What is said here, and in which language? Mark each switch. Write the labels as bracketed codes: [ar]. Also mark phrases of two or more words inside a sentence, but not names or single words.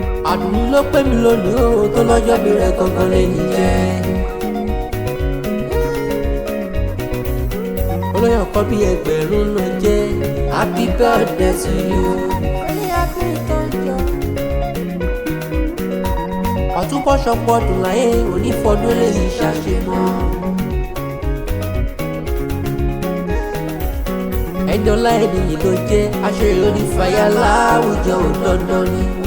[yo] Àdùnní ló pè mí lónìí o, tó lọ́jọ́ bí rẹ gangan lèmi jẹ́. Olóyè ọkọ bí ẹgbẹ̀rún ló jẹ́. [en] Happy birthday to you. [yo] Ọ̀túnbọ̀ ṣọpọ̀ ọdún láyé, òní fọdún lè ní ṣàṣemọ́. Ẹni ọlá ẹni yìí ló jẹ́, aṣèrè ló ní fàyà láwùjọ ò dandan ni.